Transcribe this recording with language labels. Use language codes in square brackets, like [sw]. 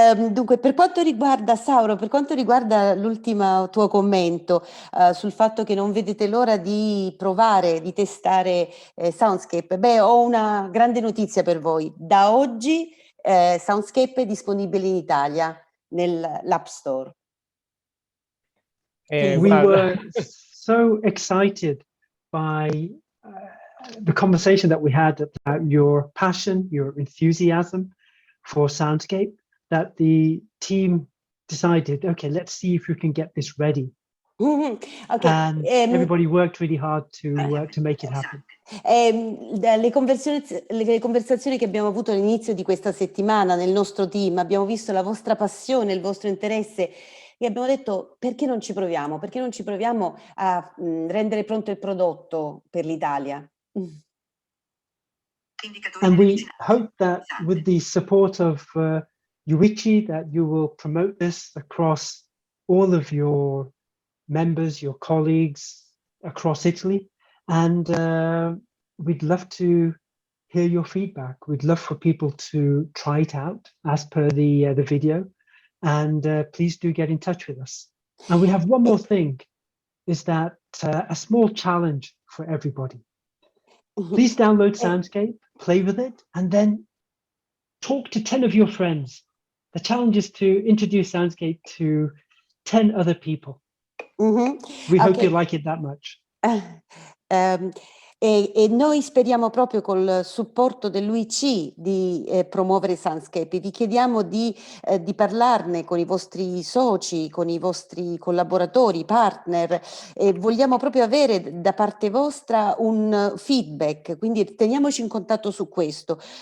[it] Dunque, per quanto riguarda Sauro, per quanto riguarda l'ultimo tuo commento sul fatto che non vedete l'ora di provare, di testare Soundscape, beh, ho una grande notizia per voi. Da oggi Soundscape è disponibile in Italia nell'App Store. [en] We were so excited by the conversation that we had about your passion, your enthusiasm for Soundscape, that the team decided, okay, let's see if we can get this ready. Okay. And everybody worked really hard to make it happen. [it] Le conversazioni che abbiamo avuto all'inizio di questa settimana nel nostro team, abbiamo visto la vostra passione, il vostro interesse e abbiamo detto perché non ci proviamo? Perché non ci proviamo a rendere pronto il prodotto per l'Italia? [en] And we hope that with the support of Yuichi, that you will promote this across all of your members, your colleagues across Italy. And we'd love to hear your feedback. We'd love for people to try it out as per the video. And please do get in touch with us. And we have one more thing, is that a small challenge for everybody. Please download Soundscape, play with it, and then talk to 10 of your friends. The challenge is to introduce Soundscape to 10 other people. We hope you like it that much. [it] E noi speriamo proprio col supporto dell'UIC di promuovere Soundscape. Vi chiediamo di parlarne con i vostri soci, con i vostri collaboratori, partner, e vogliamo proprio avere da parte vostra un feedback, quindi teniamoci in contatto su questo.